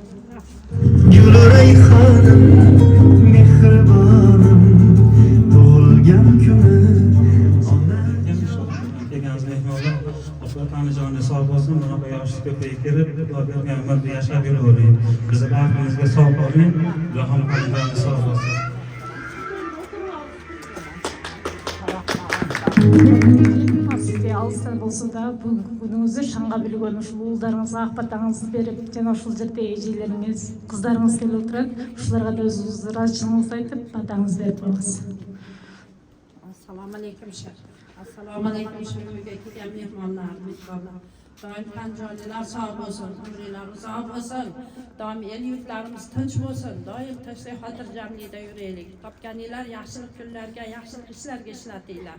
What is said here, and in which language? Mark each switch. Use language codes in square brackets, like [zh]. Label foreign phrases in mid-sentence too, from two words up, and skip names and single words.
[uz] Gul rayhonim, mehribonim, tug'ilgan kuni. Kelganimiz mehmonlar Onajonga sog' bo'lsin, bunaqa yoshlik ko'payib kelib, Xudoga umrda yashab yuravering. Bizni baxtimizga sog' bo'ling, Ilohim Onajonga sog' bo'lsin. [ky] Sizге алыстан болса да бүгінгі күніңізді шаңға білген ушул уулдарыңызга акпатаңызды берип жана ушул жерде эжелериңиз кыздарыңыз келип отурат, ушуларга да өзүңүз ыраазычылыгыңызды айтып батаңызды берип коюңуз. [uz] Assalomu alaykum shar. Assalomu alaykum shu uyga kelgan mehmonlarimiz borlar. Doim qanjolilar sog' bo'lsin, umringlar uzoq bo'lsin. Doim el yurtlarimiz tinch bo'lsin. Doim tinchlik xotirjamlikda yuraylik. Topganinglar yaxshilik kunlarga, yaxshilik ishlarga ishlatinglar.